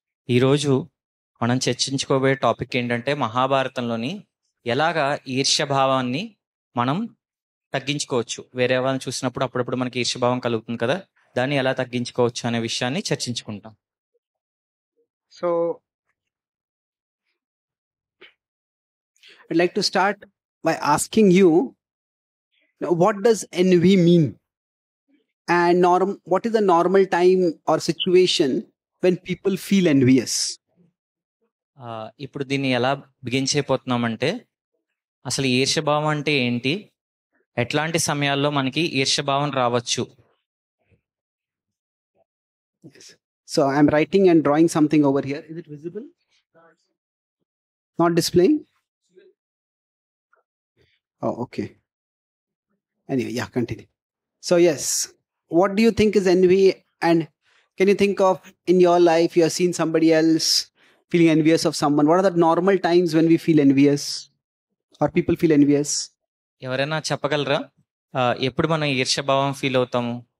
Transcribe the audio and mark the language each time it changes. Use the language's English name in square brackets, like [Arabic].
[Telugu] ఈరోజు మనం చర్చించుకోబోయే టాపిక్ ఏంటంటే, మహాభారతంలోని ఎలాగా ఈర్ష్యభావాన్ని మనం తగ్గించుకోవచ్చు. వేరే వాళ్ళని చూసినప్పుడు అప్పుడప్పుడు మనకి ఈర్ష్యభావం కలుగుతుంది కదా, దాన్ని ఎలా తగ్గించుకోవచ్చు అనే విషయాన్ని చర్చించుకుంటాం. [English] So I'd like to start by asking you, what does envy mean? And what is the normal time or situation when people feel envious? [Telugu] ఇప్పుడు దీన్ని ఎలా బిగిన్ చేయబోతున్నామంటే, అసలు ఈర్ష్యభావం అంటే ఏంటి, ఎట్లాంటి సమయాల్లో మనకి ఈర్ష్యభావం రావచ్చు. [English] Yes. So I'm writing and drawing something over here. Is it visible? Not displaying? Oh, okay. Anyway, yeah, continue. So yes, what do you think is envy? And can you think of in your life you have seen somebody else feeling envious of someone? What are the normal times when we feel envious or people feel envious? [Telugu] ఎవరైనా చెప్పగలరా ఎప్పుడు మనం ఈర్ష్యభావం feel అవుతాము?